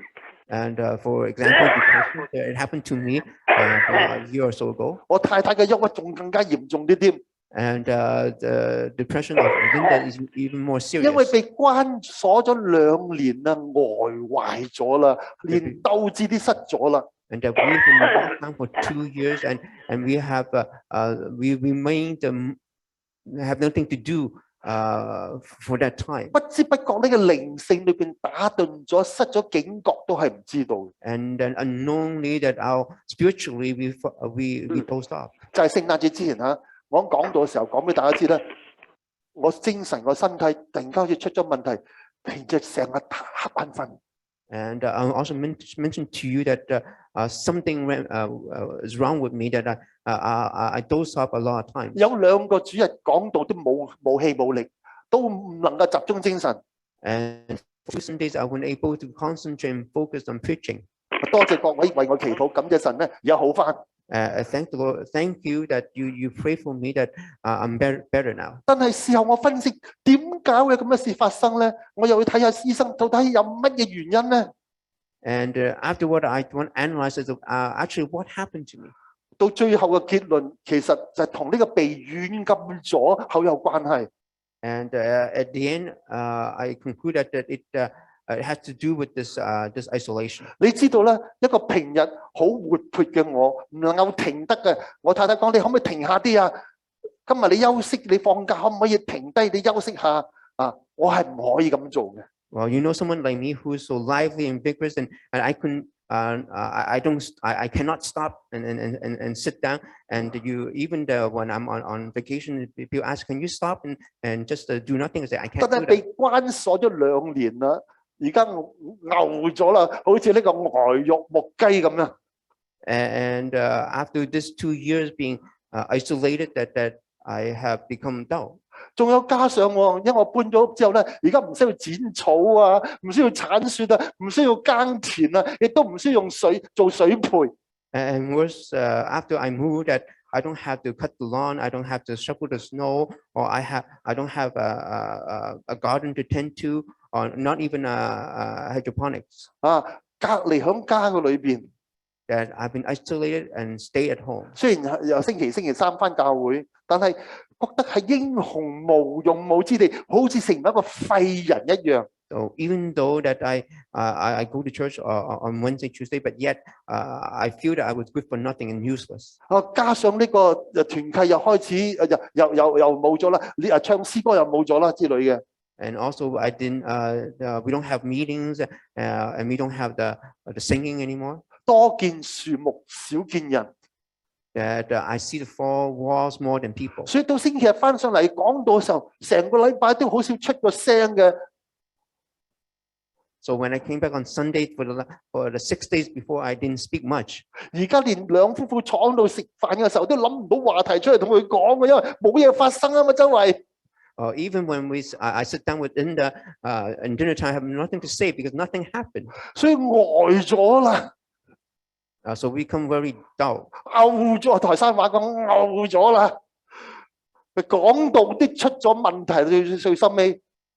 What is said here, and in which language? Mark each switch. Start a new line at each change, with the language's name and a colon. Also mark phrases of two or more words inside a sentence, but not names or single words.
English: And for example, depression, it happened to me a year or so ago.
Cantonese: 我太太嘅憂鬱仲更加嚴重啲添。
English: And the depression of Linda is even more serious.
Cantonese: 因為被關鎖咗2年啦，呆壞咗啦，連鬥志都失咗啦。
English: And we've been locked down for 2 years, and we remained have nothing to do for that time.
Cantonese: 不知不覺呢個靈性裏邊打頓咗，失咗警覺都係唔知道。
English: And then unknowingly that spiritually we dozed off.
Cantonese: 就係聖誕節之前嚇，我講到嘅時候講俾大家知咧，我精神個身體突然間好似出咗問題，平日成日瞌眼瞓。
English: And I also mentioned to you that something is wrong with me, that I doze off a lot of times.
Cantonese: 有2個主日講道都冇氣冇力，都唔能夠集中精神。
English: And for some days I wasn't able to concentrate and focus on preaching.
Cantonese: 多謝各位為我祈禱，感謝神咧，而家好翻。
English: Thank the Lord. Thank you that you pray for me that I'm better now.
Cantonese: 但係事後我分析點解會有咁嘅事發生咧？我又要睇下醫生到底有乜嘢原因咧？
English: And afterward, I want to analyze actually what happened to me.
Cantonese: 到最後嘅結論，其實就係同呢個被軟禁咗好有關係。
English: And at the end, I concluded that it has to do with this isolation.
Cantonese: 你知道咧，一個平日好活潑嘅我，唔能夠停得嘅。我太太講：你可唔可以停下啲啊？今日你休息，你放假可唔可以停低？你休息下啊！我係唔可以咁做嘅。
English: Well, you know, someone like me who's so lively and vigorous, and I couldn't, I cannot stop and sit down. And even when I'm on vacation, people ask, "Can you stop and just do nothing?" I say, "I can't."
Cantonese: 但係被關鎖咗2年啦，而家牛咗啦，好似呢個呆肉木雞咁樣。
English: And after this 2 years being isolated, that I have become dull.
Cantonese: 仲有加上我，因為我搬咗屋之後咧，而家唔需要剪草啊，唔需要鏟雪啊，唔需要耕田啊，亦都唔需要用水做水培。
English: And worse, after I moved, that I don't have to cut the lawn, I don't have to shovel the snow, or I don't have a garden to tend to, or not even hydroponics.
Cantonese: 隔離喺家嘅裏邊。
English: That I've been isolated and stay at home.
Cantonese: 雖然由星期3返教會，但係覺得係英雄無用武之地，好似成為一個廢人一樣。
English: So even though that I go to church on Wednesday, Tuesday, but yet I feel that I was good for nothing and useless.
Cantonese: 加上呢個團契又開始又冇咗啦，唱詩歌又冇咗啦之類嘅。
English: And also I didn't we don't have meetings and we don't have the singing anymore.
Cantonese: 多見樹木，少見人。
English: That I see the four walls more than people.
Cantonese: 所以到星期日翻上嚟講道嘅時候，成個禮拜都好少出個聲嘅。
English: So when I came back on Sunday for the 6 days before, I didn't speak much.
Cantonese: 而家連兩夫婦坐喺度食飯嘅時候，都諗唔到話題出嚟同佢講嘅，因為冇嘢發生啊嘛，周圍。
English: Even when I sit down with Linda in dinner time, I have nothing to say because nothing happened.
Cantonese: 所以呆咗啦。
English: So we become very dull.
Cantonese: 嘔咗，台山話講嘔咗啦。佢講道啲出咗問題，最深尾